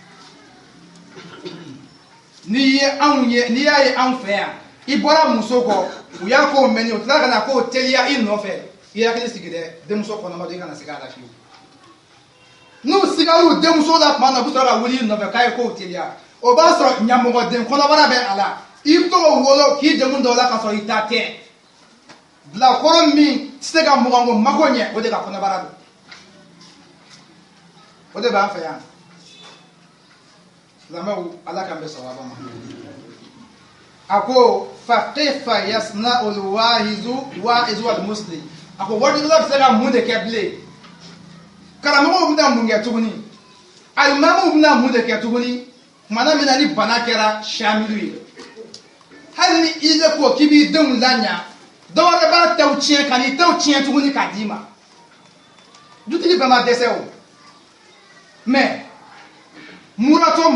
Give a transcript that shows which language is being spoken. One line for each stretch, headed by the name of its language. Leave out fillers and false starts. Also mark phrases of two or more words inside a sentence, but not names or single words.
Bambara: n'i y'a ye anw fɛ yan i bɔra muso kɔ u y'a ko mɛnni o tila ka na k'o teliya i nɔfɛ i hakili sigi dɛ denmuso kɔnɔma i kana sigi a la fiyewu n'u sigar'u denmuso la tuma min na u bɛ sɔrɔ ka wuli i nɔfɛ k'a ye k'o teliya o b'a sɔrɔ ɲamɔgɔden kɔnɔbara bɛ a la i bɛ to k'o wolo k'i jamu dɔw la k'a sɔrɔ i ta tɛ bilakɔrɔ min tɛ se ka mɔgɔnko mako ɲɛ o de ka kɔnɔbara don o de b'an fɛ yan silamɛw ala k'an bɛ sawaba ma a ko
Arabic: فكيف يصنع الواعظ والمسلم
Bambara: a ko warijula bɛ se ka mun de kɛ bilen karamɔgɔw bɛna mun kɛ tuguni alimamuw bɛna mun de kɛ tuguni tumana min na ni bana kɛra samilu ye hali ni i le ko k'i b'i denw laɲa dɔ wɛrɛ b'a taw tiɲɛ ka n'i taw tiɲɛ tuguni k'a d'i ma dutigi bɛɛ ma dɛsɛ o mais mura to